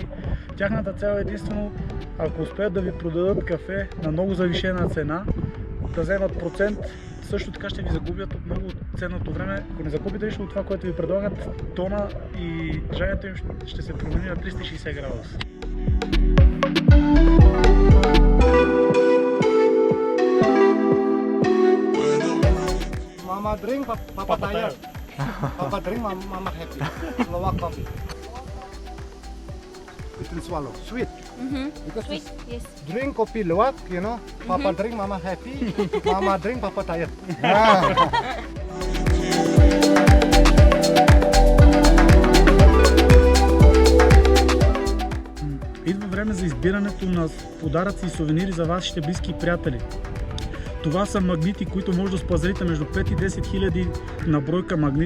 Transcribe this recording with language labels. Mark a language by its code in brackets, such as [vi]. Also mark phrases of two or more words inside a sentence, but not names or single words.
[bg] Тяхната цел е единствено, ако успеят да ви продадат кафе на много завишена цена, да вземат процент, също така ще ви загубят от много ценното време. Ако не загубите нищо от това, което ви предлагат, тона и движението им ще се промени на 360 градуса. [en] Mama drink, papa tired. Papa drink, mama happy. Lower coffee. It will swallow. Sweet. Because Sweet, yes. drink coffee luwak, you know. Papa drink, mama happy. Mama drink, papa tired. [bg] Идва време за избирането на подаръци и сувенири за вашите близки приятели. Това са магнити, които може да спазарите между 5 и 10 хиляди на бройка магнит.